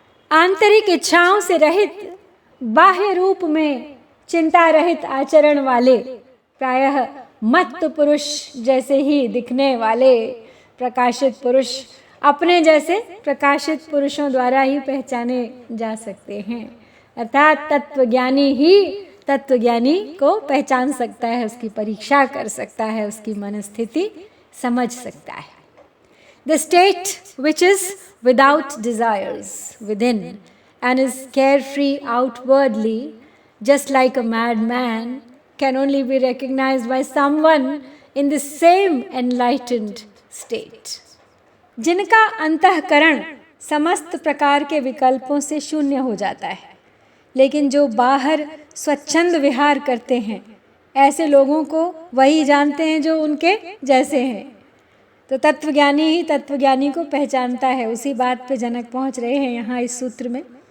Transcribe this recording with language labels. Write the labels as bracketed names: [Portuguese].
[Hindi] आंतरिक इच्छाओं से रहित बाह्य रूप में चिंता रहित आचरण वाले, प्रायः मत्त पुरुष जैसे ही दिखने वाले प्रकाशित पुरुष अपने जैसे प्रकाशित पुरुषों द्वारा ही पहचाने जा सकते हैं। अर्थात तत्वज्ञानी ही तत्वज्ञानी को पहचान सकता है, उसकी परीक्षा कर सकता है, उसकी मनस्थिति समझ सकता है। [English] The state which is without desires within and is carefree outwardly, just like a madman, can only be recognized by someone in the same enlightened state. [Hindi] जिनका अंतःकरण समस्त प्रकार के विकल्पों से शून्य हो जाता है, लेकिन जो बाहर स्वच्छंद विहार करते हैं, ऐसे लोगों को वही जानते हैं जो उनके जैसे हैं। तो तत्वज्ञानी ही तत्वज्ञानी को पहचानता है। उसी बात पे जनक पहुंच रहे हैं यहाँ इस सूत्र में।